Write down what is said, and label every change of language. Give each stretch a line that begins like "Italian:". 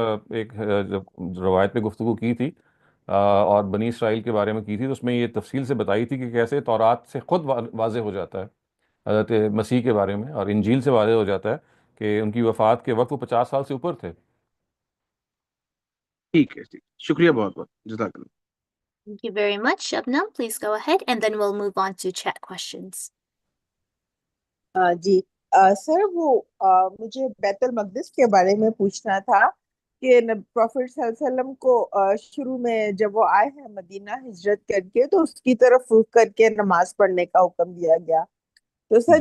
Urdu: نے ایک جب روایت پہ گفتگو کی تھی اور بنی اسرائیل کے بارے میں کی تھی، تو اس میں یہ تفصیل سے بتائی تھی کہ کیسے تورات سے خود واضح ہو جاتا ہے حضرت مسیح کے بارے میں، اور انجیل سے واضح ہو جاتا ہے کہ ان کی وفات کے وقت وہ 50 سال سے اوپر تھے. ٹھیک ہے، ٹھیک. شکریہ بہت بہت، جزاک اللہ.
English: Thank you very much, Shabnam. Please go ahead, and then we'll move on to chat questions.
Urdu: جی سر، وہ مجھے بیت المقدس کے بارے میں پوچھنا تھا کہ پروفٹ صلی اللہ علیہ وسلم کو شروع میں جب وہ آئے ہیں مدینہ ہجرت کر کے، تو اس کی طرف رخ کر کے نماز پڑھنے کا حکم دیا گیا. تو سر